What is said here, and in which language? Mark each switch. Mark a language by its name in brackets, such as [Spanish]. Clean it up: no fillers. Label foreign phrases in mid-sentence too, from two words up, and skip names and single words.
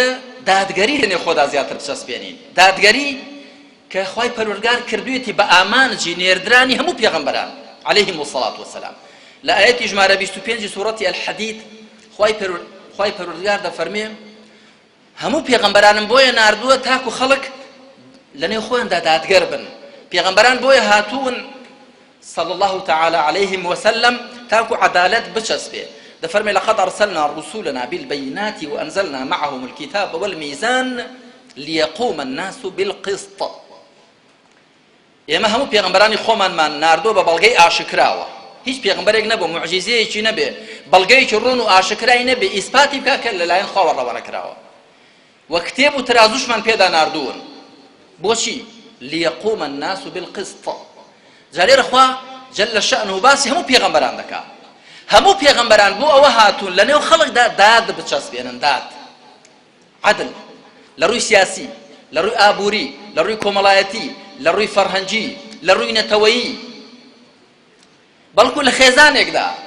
[Central Kurdish] دادگەری لە نێو خۆدا زیاتر بچەسپێنین دادگەری کە خوای پەروەردگار کردوویەتی بە ئامانجی نێردرانی هەموو پێغەمبەران [Arabic] عەلەیهیمو الصەلاة والسەلام [Central Kurdish] لە ئایەتی ژمارە 25 سوورەتی الحەدید خوای پەروەردگار دەفەرمێ هەموو پێغەمبەرانم بۆیە ناردووە تاکو خەڵک لە نێو خۆیاندا دادگەر بن پێغەمبەران بۆیە هاتوون [Arabic] صلى الله تعالى عليهم وسلم [Central Kurdish] تاكو عدالة بچسبه دفرمي [Arabic] لقد أرسلنا رسولنا بالبينات وأنزلنا معهم الكتاب والميزان ليقوم الناس بالقسط [Central Kurdish] ئێمە هەموو پێغەمبەرانی خۆمانمان ناردووە بە بەڵگەی ئاشکراوە هیچ پێغەمبەرێک نەبوو موعجیزەیەکی نەبێ بەڵگەیەکی ڕوون و ئاشکرای نەبێ ئیسپاتی بکات کە لەلایەن خواوە ڕەوانەکراوە و کتێب و ترازوشمان پێدا ناردوون بۆچی [Arabic] ليقوم الناس بالقسط [Central Kurdish] جارێرە خوا [Arabic] جل شأنه [Central Kurdish] باسی هەموو پێغەمبەران دەکات هەموو پێغەمبەران بۆ ئەوە هاتوون لە نێو خەڵکدا داد بچەسبێنن داد عدل لە ڕووی سیاسی لە ڕووی ئابووری لە ڕووی کۆمەڵایەتی لە ڕووی فەرهەنگی لە ڕووی نەتەوەیی بەڵکو لە خێزانێکدا